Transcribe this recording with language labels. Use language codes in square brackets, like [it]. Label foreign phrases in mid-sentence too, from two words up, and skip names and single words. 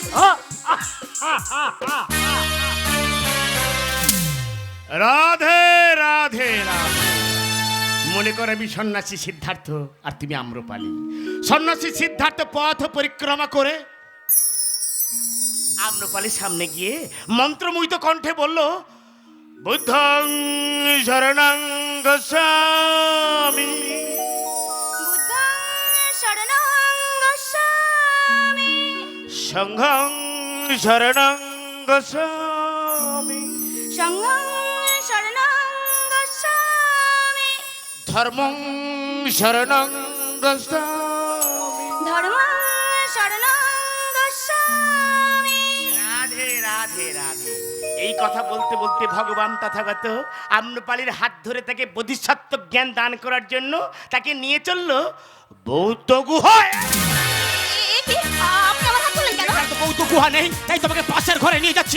[bn] রাধে রাধে রাধে। মনে করে আমি সন্ন্যাসী সিদ্ধার্থ আর তুমি আম্রপালি। সন্ন্যাসী সিদ্ধার্থ পথ পরিক্রমা করে আম্রপালির সামনে গিয়ে মন্ত্রমুগ্ধ কণ্ঠে বলল, [pi] বুদ্ধং শরণং গচ্ছামি, বুদ্ধং শরণং গচ্ছামি, সংঘং শরণং গচ্ছামি, সংঘং শরণং গচ্ছামি, ধর্মং শরণং গচ্ছামি। ধর্মং শরণং গচ্ছামি। [bn] রাধে রাধে রাধে। এই কথা বলতে বলতে ভগবান তথাগত আম্রপালির হাত ধরে তাকে বোধিসত্ত্ব জ্ঞান দান করার জন্য তাকে নিয়ে চললো বৌদ্ধ গুহায়। এ কি? আপনি আমার হাত ধরলেন কেন? এখানে তো বৌদ্ধ গুহা নেই, তাই তোমাকে পাশের ঘরে নিয়ে যাচ্ছি